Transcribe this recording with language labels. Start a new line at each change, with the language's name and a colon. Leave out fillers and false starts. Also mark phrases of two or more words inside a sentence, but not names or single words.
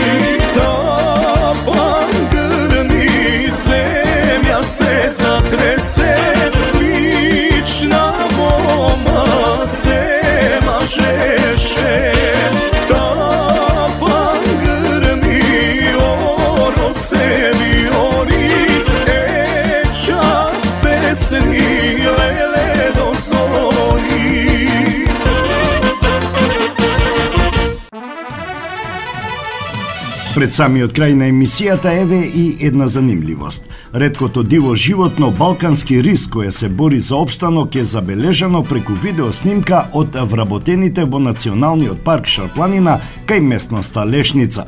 Macedonian: Тапан грми земја се затресе, лична мома се мажеше. Тапан грми оро се вори, чак песни леле до зори. Пред самиот крај на емисијата еве и една занимливост. Реткото диво животно балкански рис кој се бори за опстанок е забележано преку видеоснимка од вработените во Националниот парк Шарпланина кај местноста Лешница.